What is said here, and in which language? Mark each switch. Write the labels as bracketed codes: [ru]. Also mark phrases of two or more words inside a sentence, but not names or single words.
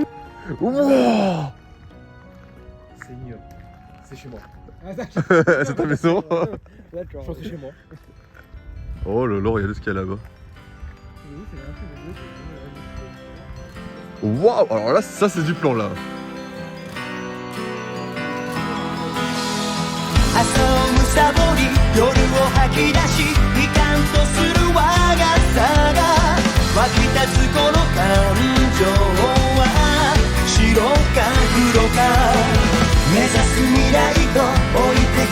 [fr] Wouah. C'est mieux. C'est chez moi. C'est ta maison? D'accord. Je pense que c'est chez moi. Oh là, regardez ce qu'il y a là-bas. Waouh! Alors là, ça c'est du plan là. [ja] 遊ぶサボり夜を吐き出し悲観とする我がさが湧き立つこの感情は白か黒か目指す未来と置いて